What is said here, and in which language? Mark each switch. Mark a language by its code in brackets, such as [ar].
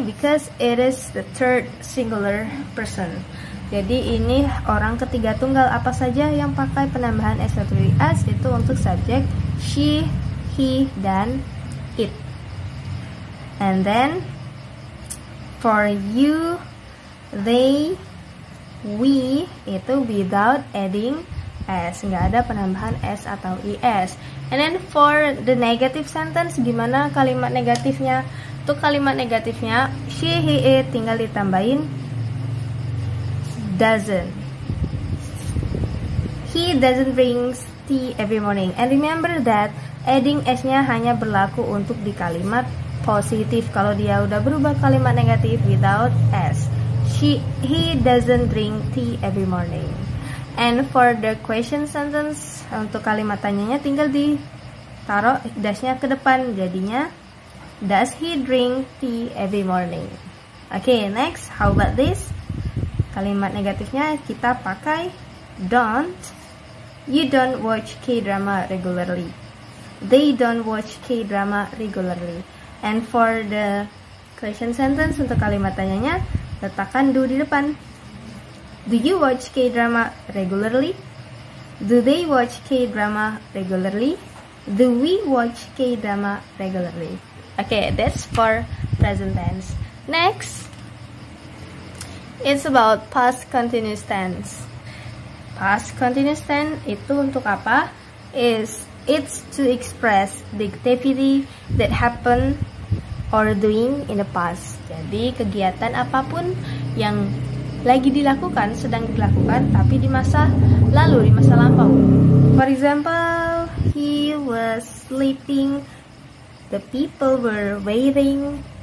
[en] Because it is the third singular person. [id] Jadi ini orang ketiga tunggal. Apa saja yang pakai penambahan s atau s itu untuk subjek she, he, dan it. [en] And then for you, they, we itu without adding s, [id] nggak ada penambahan s atau is. [en] And then for the negative sentence, [id] gimana kalimat negatifnya? Untuk kalimat negatifnya she, he, it tinggal ditambahin doesn't. [en] He doesn't drink tea every morning. And remember that adding s-nya hanya berlaku untuk di kalimat positif. [id] Kalau dia udah berubah kalimat negatif without s. [en] He doesn't drink tea every morning. And for the question sentence, [id] untuk kalimat tanyanya tinggal ditaruh dash-nya ke depan. [en] Jadinya, does he drink tea every morning? Okay, next, how about this? [id] Kalimat negatifnya kita pakai don't. [en] You don't watch K-drama regularly. They don't watch K-drama regularly. And for the question sentence, [id] untuk kalimat tanyanya, letakkan do di depan. [en] Do you watch K-drama regularly? Do they watch K-drama regularly? Do we watch K-drama regularly? Okay, that's for present tense. Next, it's about past continuous tense. [id] Past continuous tense itu untuk apa? [en] It's to express the activity that happened or doing in the past. [id] Jadi kegiatan apapun yang lagi dilakukan, sedang dilakukan, tapi di masa lalu, di masa lampau. [en] For example, he was sleeping, the people were waiting.